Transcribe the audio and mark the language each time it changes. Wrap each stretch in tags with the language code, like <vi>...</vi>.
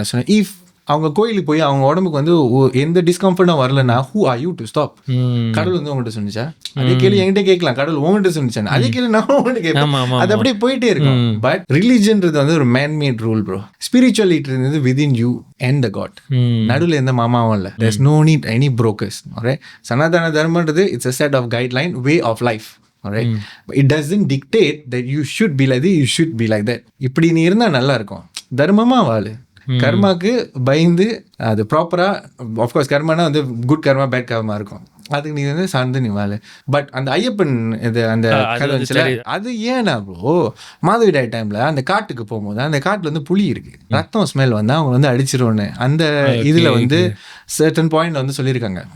<ta>நான் சொன்னேன், இஃப் அவங்க கோயிலுக்கு போய் அவங்க உடம்புக்கு வந்து எந்த டிஸ்கம்ஃபர்ட்டும் வரலன்னா</ta> <en>Who are you to stop?</en> <ta>கடவுள் வந்து உங்கள்கிட்ட சொன்னிச்சா? அதே கேள்வி என்கிட்ட கேட்கலாம், கடவுள் உங்கள்கிட்ட சொன்னிச்சா? அதே கேள்வி நான் உங்கள்கிட்ட கேட்பேன். அது அப்படியே போயிட்டே இருக்கும். பட் ரிலிஜன்றது வந்து ஒரு மேன்மேட் ரூல் ப்ரோ. ஸ்பிரிச்சுவாலிட்டி இருந்தது</ta> <en>Within you and the god.</en> <ta>நடுவில் எந்த மாமாவும் இல்லை.</ta> <en>There is no need any brokers.</en> <ta>Sanatana தர்மன்றது</ta> <en>It's a set of guideline, way of life. Alright, it doesn't dictate that you should be like this, you should be like that.</en> <ta>இப்படி நீ இருந்தால் நல்லா இருக்கும். தர்மமா வாழு. கர்மாக்கு பயந்து அது ப்ராப்பராக, ஆஃப்கோர்ஸ் கர்மானா வந்து குட் கர்மா பேட் கர்மா இருக்கும், அதுக்கு நீ வந்து சார்ந்து நீ வாழு. பட் அந்த ஐயப்பன் இது அந்த கதை வந்துச்சுல, அது ஏன்னா ப்ரோ மாதவிடாய் டைமில் அந்த காட்டுக்கு போகும்போது அந்த காட்டில் வந்து புலி இருக்குது, ரத்தம் ஸ்மெல் வந்து அவங்க வந்து அடிச்சிருவோன்னு அந்த இதில் வந்து சர்டன் பாயிண்ட் வந்து சொல்லியிருக்காங்க.</ta>